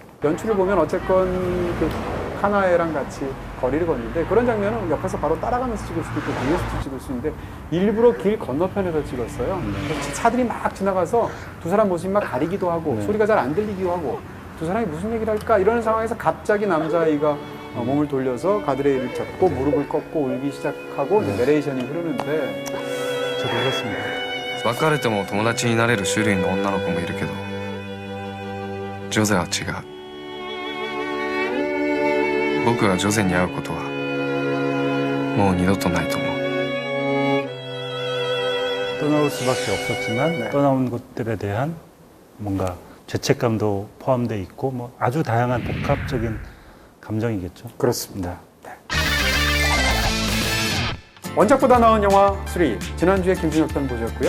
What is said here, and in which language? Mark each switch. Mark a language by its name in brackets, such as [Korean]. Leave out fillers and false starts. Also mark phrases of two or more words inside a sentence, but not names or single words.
[Korean] 연출을 보면 어쨌건 그 카나에랑 같이 거리를 걷는데 그런 장면은 옆에서 바로 따라가면서 찍을 수도 있고 뒤에서도 찍을 수 있는데 일부러 길 건너편에서 찍었어요. 그래서 차들이 막 지나가서 두 사람 모습이 막 가리기도 하고 네. 소리가 잘 안 들리기도 하고 두 사람이 무슨 얘기를 할까 이런 상황에서 갑자기 남자아이가 몸을 돌려서 가드레일을 잡고 무릎을 꺾고 울기 시작하고 이제 내레이션이 흐르는데 저도 그렇습니다. [Japanese] 別れても友達になれる種類の女の子もいるけどジョゼは違う僕がジョゼに会うことはもう二度とないと思う [Korean] 떠나올 수밖에 없었지만 네. 떠나온 것들에 대한 뭔가 죄책감도 포함되어 있고 뭐 아주 다양한 복합적인 감정이겠죠. 그렇습니다. 네. 원작보다 나은 영화 3 지난주에 김준혁 편 보셨고요.